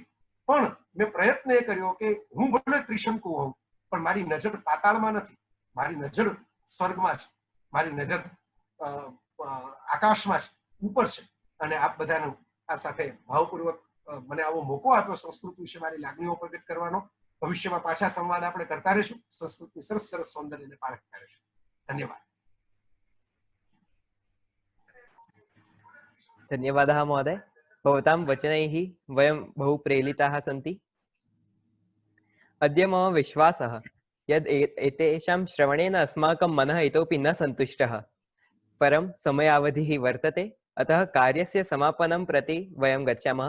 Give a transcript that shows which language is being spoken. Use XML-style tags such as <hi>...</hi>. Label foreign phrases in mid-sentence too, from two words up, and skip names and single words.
<gu>પણ મેં પ્રયત્ન એ કર્યો કે હું ભલે ત્રિશંકુ હોઉં પણ મારી નજર પાતાળમાં નથી, મારી નજર સ્વર્ગમાં છે, મારી નજર આકાશમાં છે, ઉપર છે. અને આપ બધાનું આ સાથે ભાવપૂર્વક મને આવો મોકો આપ્યો સંસ્કૃત વિશે મારી લાગણીઓ પ્રગટ કરવાનો. ભવિષ્યમાં પાછા સંવાદ આપણે કરતા રહીશું, સંસ્કૃતની સરસ સરસ સૌંદર્યને પારખતા રહીશું. ધન્યવાદ.</gu> <sa>धन्यवादः महोदय. भवतां वचनैः वयं बहु प्रेरिताः सन्ति. अद्य मम विश्वासः यद् एतेषां श्रवणेन अस्माकं मनः इतोपि न सन्तुष्टः, परं समयावधिः वर्तते, अतः कार्यस्य समापनं प्रति वयं गच्छामः.</sa>